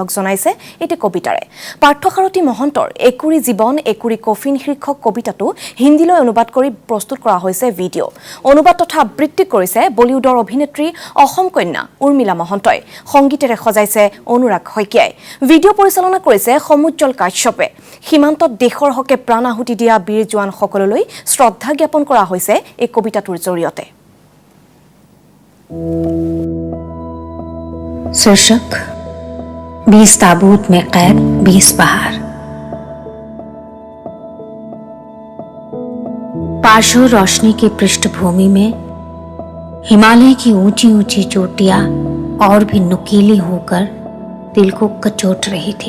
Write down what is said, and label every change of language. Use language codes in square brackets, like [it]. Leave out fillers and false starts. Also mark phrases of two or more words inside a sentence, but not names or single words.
[as] জনাইছে এটি কবিতাৰে পাৰ্থসাৰথী মহন্তৰ একুৰি জীৱন একুৰি কফিন শীৰ্ষক কবিতাটো হিন্দীলৈ অনুবাদ কৰি প্ৰস্তুত কৰা হৈছে ভিডিঅ' অনুবাদ তথা আবৃত্তি কৰিছে বলিউডৰ অভিনেত্ৰী অসম কন্যা উৰ্মিলা মহন্তই সংগীতেৰে সজাইছে অনুৰাগ শইকীয়াই ভিডিঅ' পৰিচালনা কৰিছে সমুজ্জ্বল কাশ্যপে সীমান্তত দেশৰ হকে প্ৰাণ আহুতি দিয়া বীৰ জোৱান সকললৈ শ্ৰদ্ধা জ্ঞাপন কৰা হৈছে এই কবিতাটোৰ জৰিয়তে [hi] शीर्षक 20 ताबूत में कैद 20 बहार। पाशो रोशनी की पृष्ठभूमि में हिमालय की ऊंची ऊंची चोटियां और भी नुकीली होकर दिल को कचोट रही थी।